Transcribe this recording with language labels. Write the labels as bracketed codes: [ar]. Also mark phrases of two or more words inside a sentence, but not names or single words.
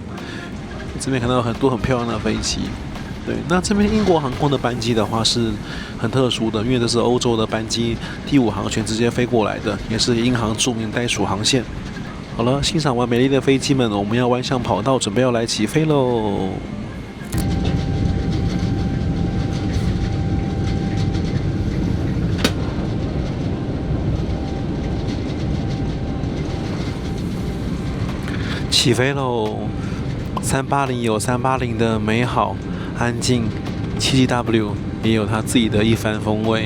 [zh] 這邊看到很多很漂亮的飛機，對，那這邊英國航空的班機的話是很特殊的，因為這是歐洲的班機，第5航權直接飛過來的，也是英航著名袋鼠航線。好了，欣賞完美麗的飛機們，我們要彎向跑道，準備要來起飛嘍。起飛嘍！380有380的美好、安靜，77W 也有它自己的一番風味。